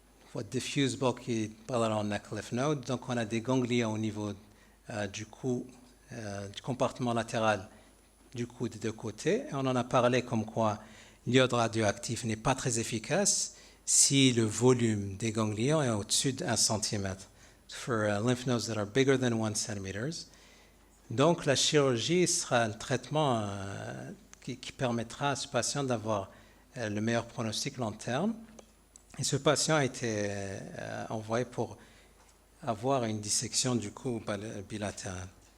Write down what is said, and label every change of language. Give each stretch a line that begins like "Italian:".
French: On voit
English: diffuse bulky bilateral neck lymph node,
French: donc on a des ganglions au niveau du cou, du compartiment latéral du cou des deux côtés. Et on en a parlé comme quoi l'iode radioactif n'est pas très efficace si le volume des ganglions est au-dessus de 1 cm.
English: For lymph nodes that are bigger than 1 cm.
French: Donc la chirurgie sera un traitement qui permettra à ce patient d'avoir le meilleur pronostic long terme. Et ce patient a été envoyé pour avoir une dissection du cou bilatérale.